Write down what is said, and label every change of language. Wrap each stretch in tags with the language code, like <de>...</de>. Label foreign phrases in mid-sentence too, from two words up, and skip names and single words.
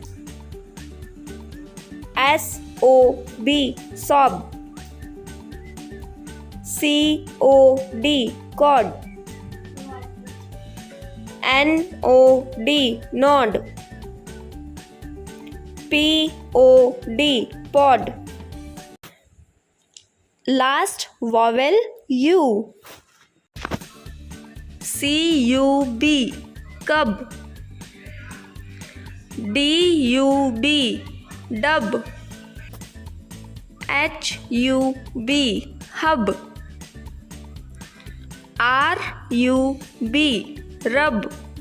<en>S-O-B, sob. C-O-D, cod. N-O-D, nod. P-O-D, pod. Last vowel U. C-U-B, cub. D-U-B, dub. H-U-B, hub. R-U-B, rub.</en>